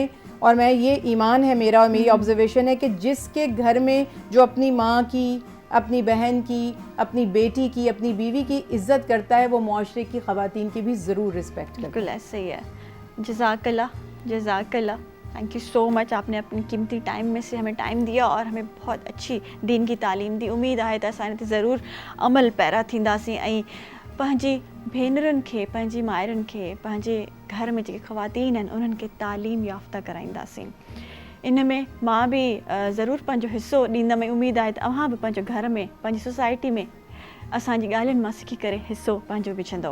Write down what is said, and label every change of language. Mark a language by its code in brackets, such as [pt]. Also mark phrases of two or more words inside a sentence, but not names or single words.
[ur] اور میں یہ ایمان ہے میرا اور میری آبزرویشن ہے کہ جس کے گھر میں جو اپنی ماں کی, اپنی بہن کی, اپنی بیٹی کی, اپنی بیوی کی عزت کرتا ہے, وہ معاشرے کی خواتین کی بھی ضرور رسپیکٹ کرتا ہے. بالکل ایسے ہی ہے. جزاک اللہ. [en] thank you so much. [ur] آپ نے اپنی قیمتی ٹائم میں سے ہمیں ٹائم دیا اور ہمیں بہت اچھی دین کی تعلیم دی. امید ہے [sd] त असां ज़रूरु अमल पैरा थींदासीं ऐं पंहिंजी भेनरुनि खे, पंहिंजी माइरुनि खे, पंहिंजे घर में जेके ख़वातीन आहिनि उन्हनि खे तालीम याफ़्ता कराईंदासीं. इन में मां बि ज़रूरु पंहिंजो हिसो ॾींदमि. ऐं उमेद आहे त अव्हां बि पंहिंजे घर में, पंहिंजी सोसाइटी में असांजी ॻाल्हियुनि मां सिखी करे हिसो पंहिंजो विझंदव.